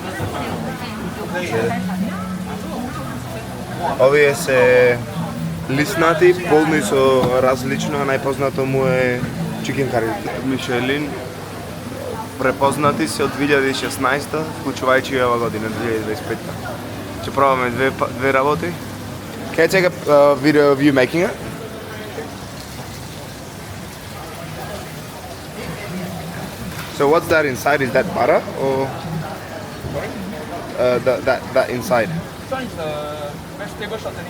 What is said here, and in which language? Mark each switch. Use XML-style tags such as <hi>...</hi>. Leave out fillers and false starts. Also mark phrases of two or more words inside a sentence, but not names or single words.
<mk>Овие се лиснати, полни со различно, најпознато му е</mk> <en>chicken curry</en> <mk>Мишелин. Препознати се од 2016, вклучувајќи и ова година, 2025. Ќе пробаме две работи.</mk> <en>Can I take a video of you making it? So what's that inside? Is that butter or that inside? This is vegetable shortening.</en>